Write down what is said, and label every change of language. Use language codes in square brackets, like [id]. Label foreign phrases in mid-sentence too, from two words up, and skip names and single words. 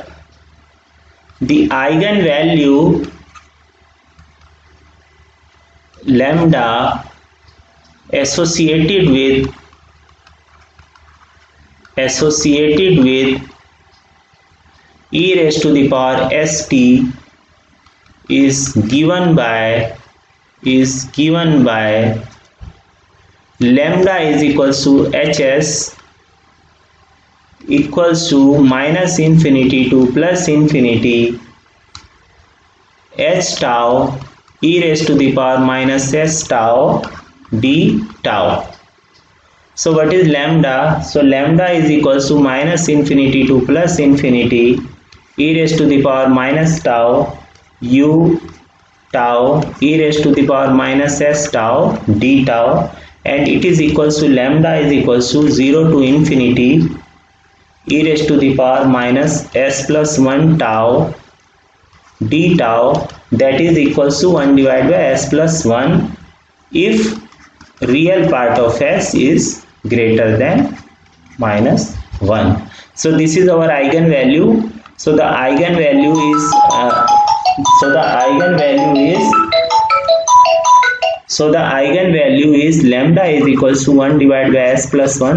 [en] The eigenvalue lambda associated with e raised to the power st is given by lambda is equals to hs equals to minus infinity to plus infinity h tau e raised to the power minus s tau d tau. So what is lambda? So lambda is equals to minus infinity to plus infinity e raised to the power minus tau u tau e raised to the power minus s tau d tau, and it is equals to lambda is equals to 0 to infinity e raised to the power minus s plus 1 tau d tau, that is equals to 1 divided by s plus 1 if real part of s is greater than minus 1. So this is our eigenvalue. So the eigenvalue is lambda is equals to 1 divided by s plus 1.